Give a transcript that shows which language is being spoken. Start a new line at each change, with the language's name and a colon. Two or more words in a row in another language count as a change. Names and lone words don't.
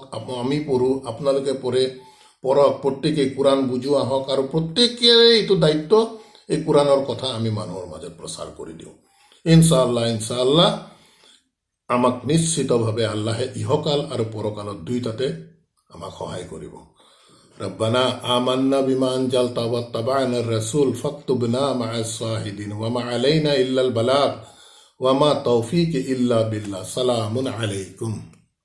Assamese: আমি পঢ়োঁ, আপোনালোকে পঢ়ক, প্ৰত্যেকে কোৰাণ বুজো আহক। আৰু প্ৰত্যেকৰে এইটো দায়িত্ব, এই কোৰাণৰ কথা আমি মানুহৰ মাজত প্ৰচাৰ কৰি দিওঁ।
Arabic: إن شاء الله
Assamese: আমাক নিশ্চিতভাৱে আল্লাহে ইহকাল আৰু পৰকালত দুইটাতে আমাক সহায় কৰিব।
Arabic: ربنا آمنا بما أنزلت واتبعنا الرسول فاكتبنا مع الشاهدين وما علينا إلا البلاغ وما توفيق إلا بالله. سلام عليكم.